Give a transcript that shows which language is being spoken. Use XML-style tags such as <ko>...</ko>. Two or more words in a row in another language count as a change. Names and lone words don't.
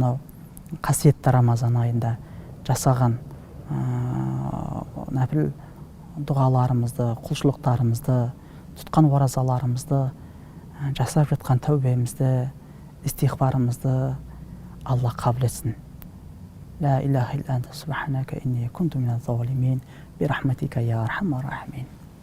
<kk>Мынау қасиетті Рамазан айында жасаған нәпіл дұғаларымызды, құлшылықтарымызды, тұтқан оразаларымызды, жасап жатқан тәубемізді, истиғфарымызды Алла қабыл етсін.</kk> <ar>لا إله إلا أنت سبحانك إني كنت من الظالمين برحمتك يا أرحم الراحمين.</ar>